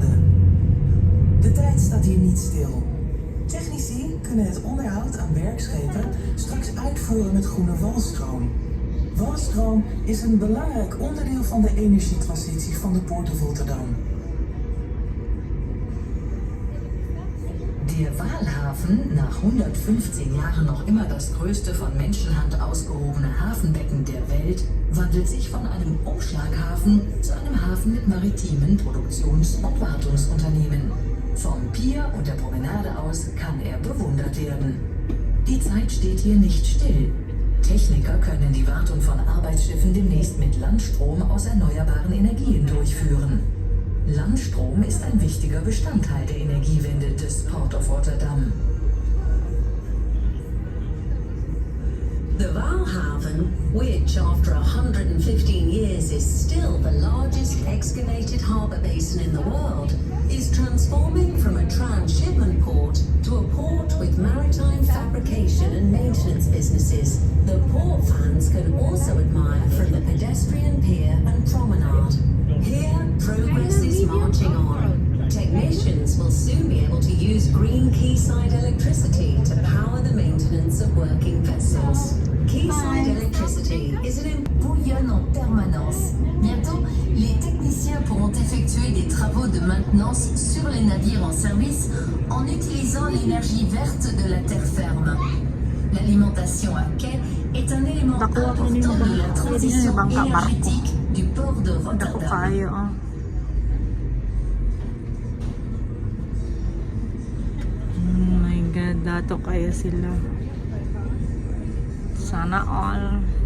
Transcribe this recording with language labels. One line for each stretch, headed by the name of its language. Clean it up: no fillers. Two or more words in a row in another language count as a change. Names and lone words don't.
Dutch: De tijd staat hier niet stil. Technici kunnen het onderhoud aan werkschepen straks uitvoeren met groene walstroom. Walstroom is een belangrijk onderdeel van de energietransitie van de Port of Rotterdam.
German: Der Walhafen, nach 115 Jahren noch immer das größte von Menschenhand ausgehobene Hafenbecken der Welt, wandelt sich von einem Umschlaghafen zu einem Hafen mit maritimen Produktions- und Wartungsunternehmen. Vom Pier und der Promenade aus kann er bewundert werden. Die Zeit steht hier nicht still. Techniker können die Wartung von Arbeitsschiffen demnächst mit Landstrom aus erneuerbaren Energien durchführen. Landstrom ist ein wichtiger Bestandteil der Energiewende des Port of Rotterdam.
English: The Walhaven, which after 115 years is still the largest excavated harbour basin in the world, is transforming from a transshipment port to a port with maritime fabrication and maintenance businesses. The port fans can also admire from the pedestrian pier and promenade. Here, progress is marching on. Technicians will soon be able to use green quayside electricity to power the maintenance of working vessels. Quayside electricity is an
French: Bouillonne en permanence. Bientôt, les techniciens pourront effectuer des travaux de maintenance sur les navires en service en utilisant l'énergie verte de la terre ferme. L'alimentation à quai est un élément important de la transition énergétique du port de Rotterdam.
English: Oh my God,
Filipino: dato kaya sila. Sana all.